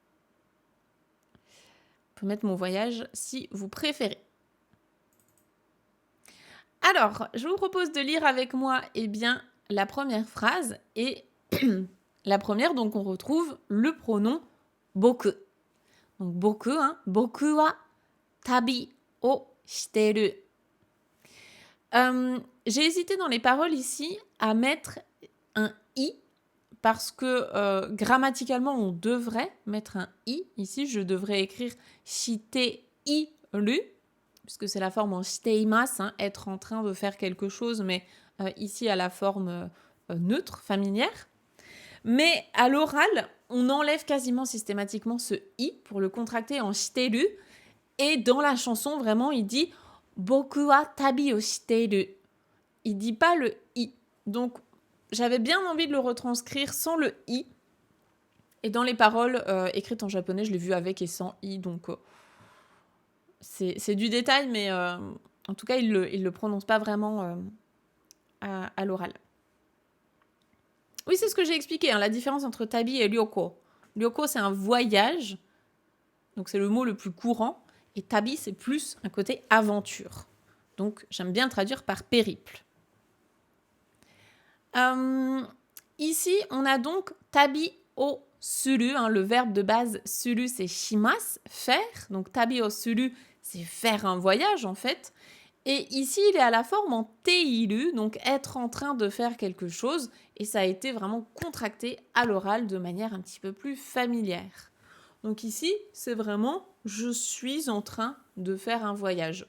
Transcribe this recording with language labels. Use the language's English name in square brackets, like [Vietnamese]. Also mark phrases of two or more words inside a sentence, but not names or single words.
[French] On peut mettre mon voyage si vous préférez. Alors, je vous propose de lire avec moi la première phrase. Et la première, donc, on retrouve le pronom boku. Donc, boku, hein, [Japanese] 僕は旅をしてる. [French] J'ai hésité dans les paroles ici à mettre un i parce que grammaticalement, on devrait mettre un i. Ici, je devrais écrire shiteiru, puisque c'est la forme en shiteimasu, hein, être en train de faire quelque chose, mais ici à la forme neutre, familière. Mais à l'oral, on enlève quasiment systématiquement ce i pour le contracter en shiteru. Et dans la chanson, vraiment, il dit [Japanese] 僕は旅をしてる. [French] Il dit pas le i. Donc, j'avais bien envie de le retranscrire sans le i. Et dans les paroles écrites en japonais, je l'ai vu avec et sans i. Donc, c'est du détail, mais en tout cas, il le prononce pas vraiment à l'oral. Oui, c'est ce que j'ai expliqué, hein, la différence entre tabi et ryoko. Ryoko, c'est un voyage. Donc, c'est le mot le plus courant. Et tabi, c'est plus un côté aventure. Donc, j'aime bien traduire par périple. Ici, on a donc [Japanese] 旅をする, [French] hein, le verbe de base suru, c'est shimasu, faire. Donc [Japanese] 旅をする, [French] c'est faire un voyage en fait. Et ici, il est à la forme en teiru, donc être en train de faire quelque chose. Et ça a été vraiment contracté à l'oral de manière un petit peu plus familière. Donc ici, c'est vraiment je suis en train de faire un voyage.